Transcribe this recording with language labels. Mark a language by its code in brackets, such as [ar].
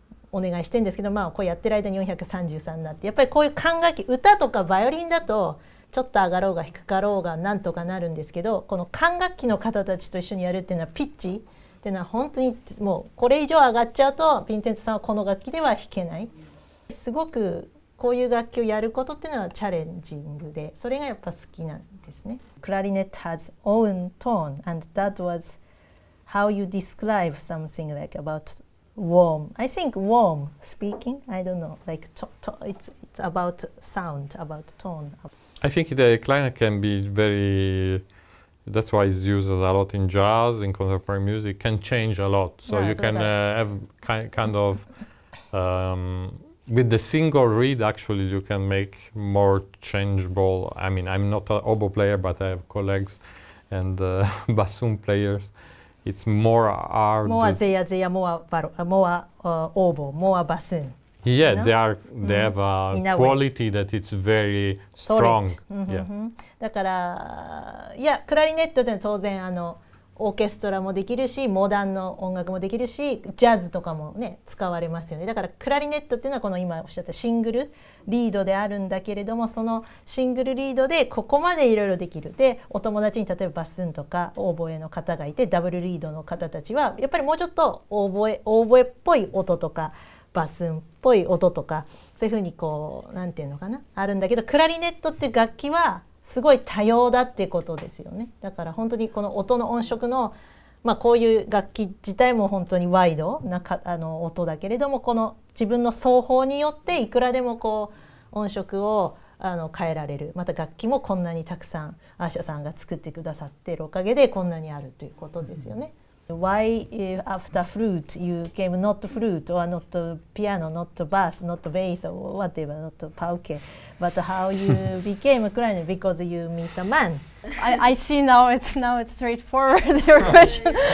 [ja] お願いしてるんですけどこうやってる間に433になってやっぱりこういう管楽器歌とかバイオリンだとちょっと上がろうが低かろうがなんとかなるんですけどこの管楽器の方たちと一緒にやるっていうのはピッチっていうのは本当にもうこれ以上上がっちゃうとヴィンセントさんはこの楽器では弾けないすごくこういう楽器をやることっていうのはチャレンジングでそれがやっぱ好きなんですね。 [en] Clarinet has own tone and that was how you describe something like about warm. I think warm speaking, I don't know, like it's about sound, about tone.I think the clarinet can be very, that's why it's used a lot in jazz, in contemporary music, can change a lot. So you can have kind of, with the single reed actually you can make more changeable, I mean I'm not an oboe player but I have colleagues and bassoon players. It's more hard. More zeya, more oboe, more bassoon.Yeah, they have a quality that it's very strong. [ja] だからいやクラリネットって当然オーケストラもできるしモダンの音楽もできるしジャズとかもね使われますよね。だからクラリネットっていうのはこの今おっしゃったシングルリードであるんだけれども、そのシングルリードでここまでいろいろできる。でお友達に例えばバスンとかオーボエの方がいて、ダブルリードの方たちはやっぱりもうちょっとオーボエっぽい音とかバスンっぽい音とかそういうふうにこうなんていうのかなあるんだけど、クラリネットっていう楽器はすごい多様だっていうことですよね。だから本当にこの音の音色の、こういう楽器自体も本当にワイドな音だけれども、この自分の奏法によっていくらでもこう音色を変えられる。また楽器もこんなにたくさんアーシャさんが作ってくださっているおかげでこんなにあるということですよね。 [en] Why after flute you came not flute or not piano, not bass, not bass or whatever, not pauke, but how you became a clarinet? Because you meet a man. I see now it's straightforward your question.